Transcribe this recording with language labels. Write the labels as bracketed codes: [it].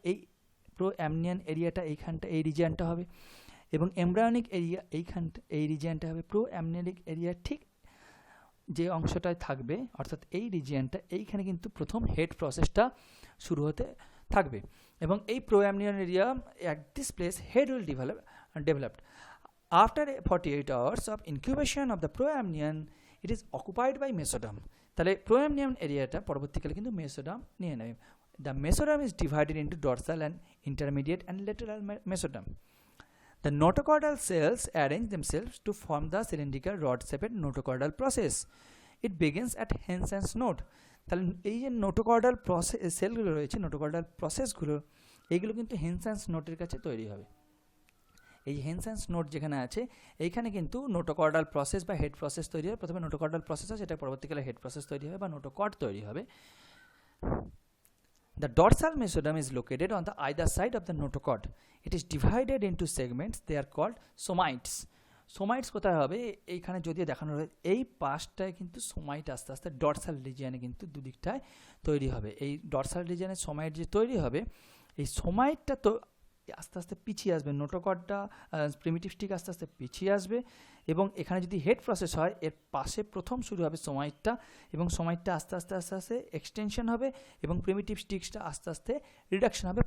[bn] এই প্রোঅ্যামনিয়ন এরিয়াটা এইখানটা, এই রিজিয়নটা হবে এবং এমব্রায়োনিক এরিয়া এই রিজিয়নটা হবে। প্রোঅ্যামনিয়নিক এরিয়া ঠিক যে অংশটায় থাকবে, অর্থাৎ এই রিজিয়নটা, এইখানে কিন্তু প্রথম হেড প্রসেসটা শুরু হতে থাকবে এবং এই প্রোঅ্যামনিয়ন area [en] at this place head will developed. After 48 hours of incubation of the proamnion, it is occupied by mesoderm. [bn] তাহলে প্রোঅ্যামনিয়ন এরিয়াটা পরবর্তীকালে কিন্তু মেসোডার্ম নিয়ে নেবে। [en] The mesoderm is divided into dorsal and intermediate and lateral mesoderm. The notochordal cells arrange themselves to form the cylindrical rod-shaped notochordal process. It begins at Hensen's node. [bn] তাহলে এই যে নোটোকর্ডাল সেলগুলো রয়েছে, নোটোকর্ডাল প্রসেসগুলো, এইগুলো কিন্তু হেনসেন্স নোটের কাছে তৈরি হবে। এই হেনসেন্স নোট যেখানে আছে এইখানে কিন্তু নোটোকর্ডাল প্রসেস বা হেড প্রসেস তৈরি হবে। প্রথমে নোটোকর্ডাল প্রসেস আছে, এটা পরবর্তীকালে হেড প্রসেস তৈরি হবে বা নোটোকর্ড তৈরি হবে। [en] The dorsal mesoderm is located on the either side of the notochord. It is divided into segments. They are called somites. [bn] সোমাইটস কোথায় হবে, এইখানে যদিও দেখানো হয় এই পাশটায় কিন্তু সোমাইট আস্তে আস্তে ডরসাল রিজিয়নে কিন্তু দুদিকটায় তৈরি হবে। এই ডরসাল রিজিয়নে সোমাইট যে তৈরি হবে, এই সোমাইটটা তো আস্তে আস্তে পিছিয়ে আসবে, নোটোকর্ডটা প্রিমিটিভ স্টিক আস্তে আস্তে পিছিয়ে আসবে এবং এখানে যদি হেড প্রসেস হয় এর পাশে প্রথম শুরু হবে সোমাইটটা এবং সোমাইটটা আস্তে আস্তে আস্তে আস্তে এক্সটেনশন হবে এবং প্রিমিটিভ স্টিক্সটা আস্তে আস্তে রিডাকশন হবে।